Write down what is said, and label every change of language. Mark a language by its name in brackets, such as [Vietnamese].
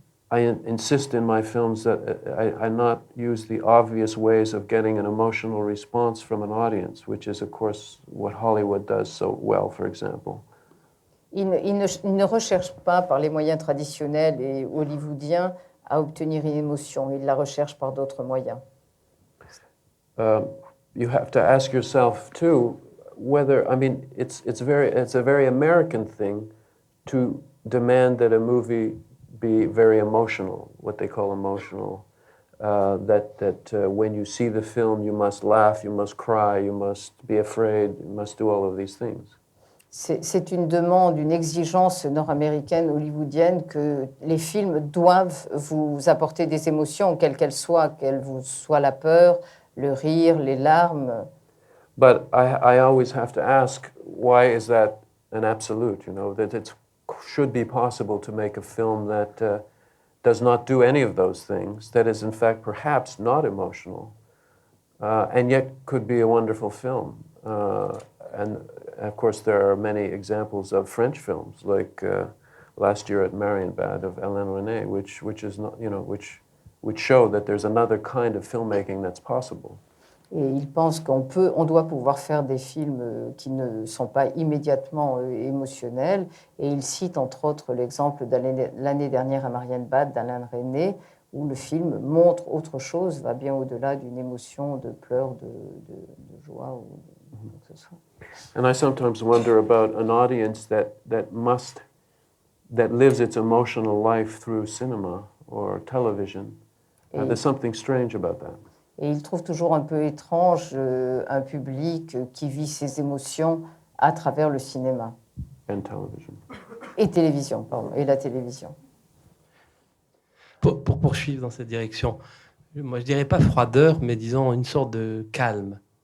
[English] I insist in my films that I not use the obvious ways of getting an emotional response from an audience, which is, of course, what Hollywood does so well, for example. [French] Il ne recherche pas par les moyens traditionnels et hollywoodiens à obtenir une émotion. Il la recherche par d'autres moyens. [English] You have to ask yourself too whether, I mean, it's a very American thing to demand that a movie be very emotional, what they call emotional. When you see the film, you must laugh, you must cry, you must be afraid, you must do all of these things. [French] C'est une demande, une exigence nord-américaine, hollywoodienne, que les films doivent vous apporter des émotions, quelles qu'elles soient la peur, le rire, les larmes. [English] But I always have to ask, why is that an absolute? You know, that it should be possible to make a film that does not do any of those things, that is in fact perhaps not emotional, and yet could be a wonderful film. And of course, there are many examples of French films, like last year at Marienbad of Hélène René, which is not, you know, which show that there's another kind of filmmaking that's possible. [French] Et il pense on doit pouvoir faire des films qui ne sont pas immédiatement émotionnels. Et il cite entre autres l'exemple de l'année dernière à Marienbad d'Alain René, où le film montre autre chose, va bien au-delà d'une émotion de pleurs, de joie ou de quoi que ce soit. [English] And I sometimes wonder about an audience that lives its emotional life through cinema or television. There's something strange about that. [French] Et il trouve toujours un peu étrange un public qui vit ses émotions à travers le cinéma. [English] And television. [French] Et télévision, pardon, et la télévision. Pour poursuivre dans cette direction, moi je dirais pas froideur, mais disons une sorte de calme.